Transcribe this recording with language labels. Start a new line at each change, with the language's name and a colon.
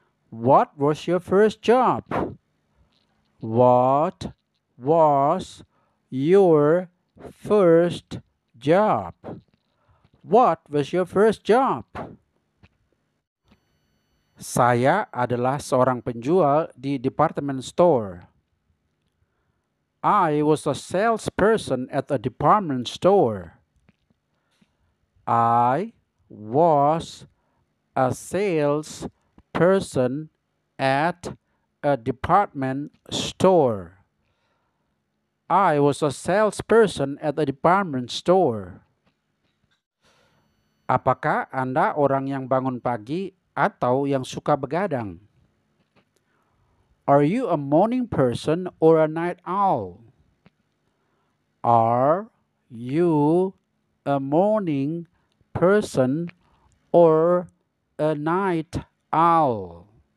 English: What was your first job? What was your first job? What was your first job?
Indonesian: Saya adalah seorang penjual di department store.
English: I was a salesperson at a department store. I was a salesperson at a department store. I was a salesperson at a department store.
Indonesian: Apakah Anda orang yang bangun pagi atau yang suka begadang?
English: Are you a morning person or a night owl? Are you a morning person or a night owl?